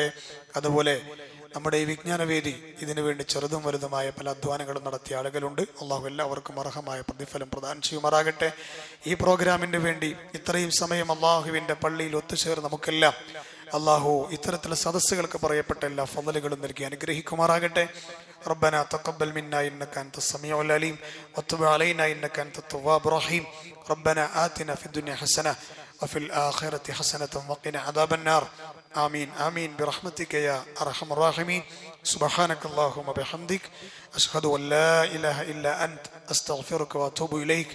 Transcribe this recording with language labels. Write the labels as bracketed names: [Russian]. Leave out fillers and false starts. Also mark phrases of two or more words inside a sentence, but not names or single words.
[Malayalam] അതുപോലെ നമ്മുടെ ഈ വിജ്ഞാനവേദി ഇതിനു വേണ്ടി ചെറുതും വലുതുമായ പല അധ്വാനങ്ങളും നടത്തിയ ആളുകളുണ്ട്. അള്ളാഹു എല്ലാവർക്കും അർഹമായ പ്രതിഫലം പ്രദാനം ചെയ്യുമാറാകട്ടെ. ഈ പ്രോഗ്രാമിന് വേണ്ടി ഇത്രയും സമയം അള്ളാഹുവിന്റെ പള്ളിയിൽ ഒത്തുചേർന്ന് നമുക്കെല്ലാം അള്ളാഹു ഇത്തരത്തിലുള്ള സദസ്സുകൾക്ക് പറയപ്പെട്ട എല്ലാ ഫളലുകളും നൽകി അനുഗ്രഹിക്കുമാറാകട്ടെ. [Arabic] ربنا تقبل منا إنك أنت السميع العليم وتب علينا إنك أنت التواب الرحيم. ربنا آتنا في الدنيا حسنة وفي الآخرة حسنة وقنا عذاب النار. آمين آمين برحمتك يا أرحم الراحمين. سبحانك اللهم وبحمدك أشهد أن لا إله إلا أنت أستغفرك وأتوب إليك.